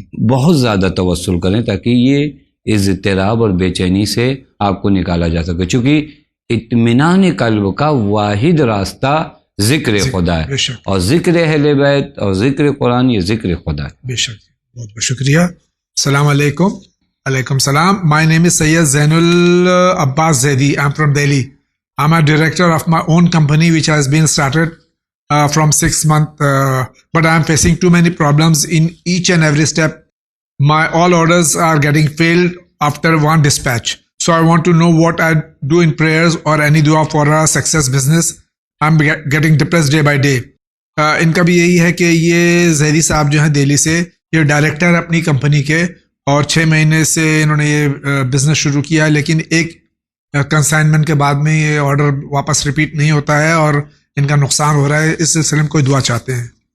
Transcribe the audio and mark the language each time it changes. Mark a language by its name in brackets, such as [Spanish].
[Urdu] بہت زیادہ توسل کریں تاکہ یہ اضطراب اور بے چینی سے آپ کو نکالا جا سکے، چونکہ اطمینان قلب کا واحد راستہ ذکر خدا ہے، بے شک، اور ذکر اہل بیت اور ذکر قرآن یہ ذکر خدا ہے۔ بے شک، بہت بہت شکریہ۔ السلام علیکم۔ علیکم السلام. [English] My name is Sayyid Zainul Abbas Zaidi. I'm from Delhi. I'm a director of my own company which has been started from 6 months, but I'm facing too many problems in each and every step. My all orders are getting failed after one dispatch. So I want to know what I do in prayers or any dua for a success business. I'm getting depressed day by day. [Urdu] ان کا بھی یہی ہے کہ یہ زیدی صاحب جو ہیں دہلی سے، یہ ڈائریکٹر اپنی کمپنی کے، اور 6 مہینے سے انہوں نے یہ بزنس شروع کیا ہے، لیکن ایک کنسائنمنٹ کے بعد میں یہ آرڈر واپس ریپیٹ نہیں ہوتا ہے اور ان کا نقصان ہو رہا ہے۔ اس سلسلے میں کوئی دعا چاہتے ہیں؟